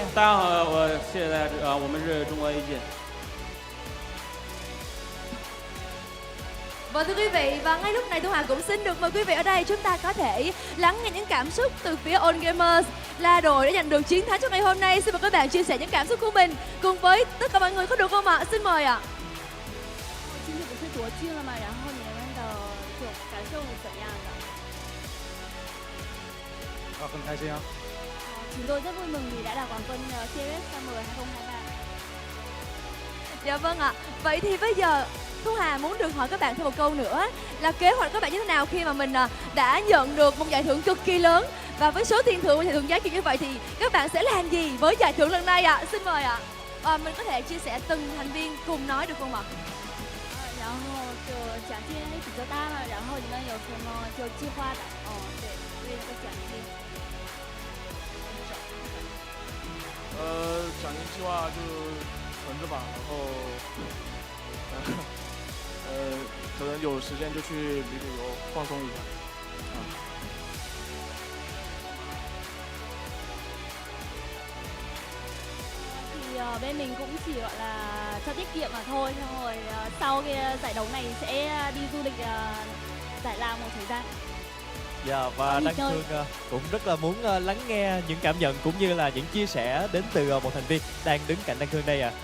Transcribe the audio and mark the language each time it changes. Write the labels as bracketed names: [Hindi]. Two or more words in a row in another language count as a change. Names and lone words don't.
[Chinese] 大家好，现在我们是中国 AG。 [Vietnamese] Và thưa quý vị, và ngay lúc này Thu Hà cũng xin được mời quý vị ở đây chúng ta có thể lắng nghe những cảm xúc từ phía OnGamers là đội đã giành được chiến thắng trong ngày hôm nay. Xin mời các bạn chia sẻ những cảm xúc của mình cùng với tất cả mọi người có được không ạ? Xin mời ạ. [Chinese] 今天不是夺金了吗？然后你们的就感受怎样的？很开心啊。 [Vietnamese] Chúng tôi rất vui mừng vì đã là quán quân CFS Summer 2023. Dạ vâng ạ. Vậy thì bây giờ Thu Hà muốn được hỏi các bạn thêm một câu nữa là kế hoạch các bạn như thế nào khi mà mình đã nhận được một giải thưởng cực kỳ lớn, và với số tiền thưởng và giải thưởng giá trị như vậy thì các bạn sẽ làm gì với giải thưởng lần này ạ? Xin mời ạ. Mình có thể chia sẻ từng thành viên cùng nói được không ạ? [Chinese] 然后就奖金也比较大嘛，然后你们有什么就计划的？对，为了个奖金。奖金计划就存着吧，然后可能有时间就去旅游放松一下。 [Vietnamese] Thì bên mình cũng chỉ gọi là cho tiết kiệm mà thôi, xong rồi sau cái giải đấu này sẽ đi du lịch Giải Lao một thời gian. Dạ, và Đăng Thương cũng rất là muốn lắng nghe những cảm nhận cũng như là những chia sẻ đến từ một thành viên đang đứng cạnh Đăng Thương đây ạ.